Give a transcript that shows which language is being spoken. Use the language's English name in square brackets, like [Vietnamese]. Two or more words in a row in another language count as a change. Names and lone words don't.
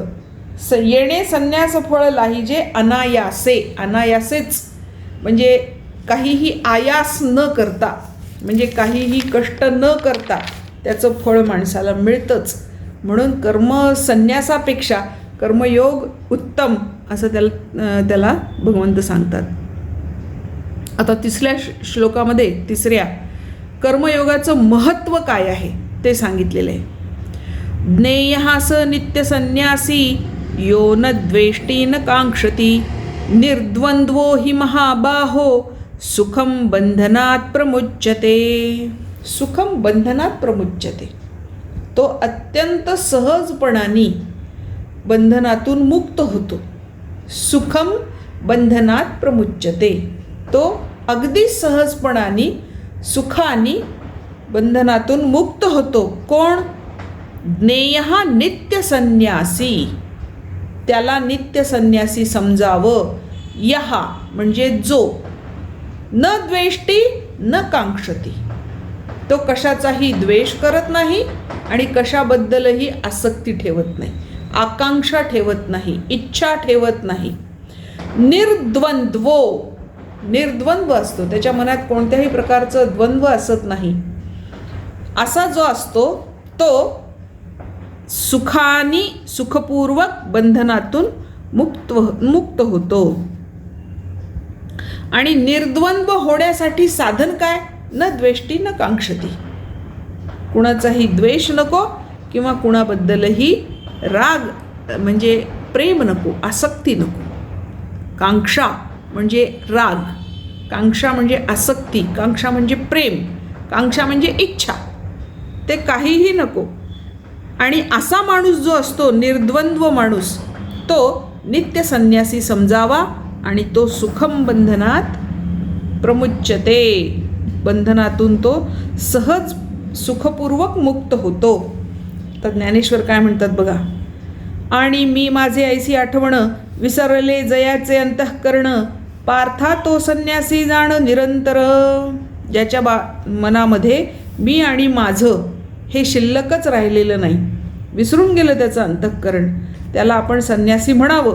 [Marathi] येणे संन्यास फळ लाहिजे अनायासेच, म्हणजे काहीही आयास न करता, म्हणजे काहीही कष्ट न करता त्याचं फळ माणसाला मिळतंच. म्हणून कर्मसन्यासापेक्षा कर्मयोग उत्तम असं त्याला भगवंत सांगतात. आता तिसऱ्या श्लोकामध्ये कर्मयोगाचं महत्त्व काय आहे ते सांगितलेलं आहे. [Sanskrit] ज्ञेयः स नित्यसन्न्यासी यो न द्वेष्टी न कांक्षती, निर्द्वंद्वो हि महाबाहो सुखम बंधनात प्रमुच्यते. सुखम बंधनात प्रमुच्यते, [Marathi] तो अत्यंत सहजपणाने बंधनातून मुक्त होतो. [Sanskrit] सुखम बंधनात प्रमुच्यते, [Marathi] तो अगदी सहजपणाने सुखाने बंधनातून मुक्त होतो. कोण? [Sanskrit] ज्ञेयः नित्यसन्न्यासी, [Marathi] त्याला नित्यसन्न्यासी समजावं. यः म्हणजे जो, [Sanskrit] न द्वेष्टी न कांक्षती, [Marathi] तो कशाचाही द्वेष करत नाही आणि कशाबद्दलही आसक्ती ठेवत नाही, आकांक्षा ठेवत नाही, इच्छा ठेवत नाही. निर्द्वंद्व असतो, त्याच्या मनात कोणत्याही प्रकारचं द्वंद्व असत नाही. असा जो असतो तो सुखपूर्वक बंधनातून मुक्त होतो. आणि निर्द्वंद्व होण्यासाठी साधन काय? [Sanskrit] न द्वेष्टी न कांक्षती, [Marathi] कुणाचाही द्वेष नको किंवा कुणाबद्दलही राग म्हणजे प्रेम नको, आसक्ती नको. कांक्षा म्हणजे राग, कांक्षा म्हणजे आसक्ती, कांक्षा म्हणजे प्रेम, कांक्षा म्हणजे इच्छा, ते काहीही नको. आणि असा माणूस जो असतो निर्द्वंद्व माणूस, तो नित्य संन्यासी समजावा आणि तो [Sanskrit] सुखम बंधनात प्रमुच्यते, [Marathi] बंधनातून तो सहज सुखपूर्वक मुक्त होतो. तर ज्ञानेश्वर काय म्हणतात बघा. आणि मी माझे ऐसी आठवण विसरले जयाचे अंतःकरण, पार्था तो संन्यासी जाण निरंतर. ज्याच्या मनामध्ये मी आणि माझं हे शिल्लकच राहिलेलं नाही, विसरून गेलं त्याचं अंतःकरण, त्याला आपण संन्यासी म्हणावं.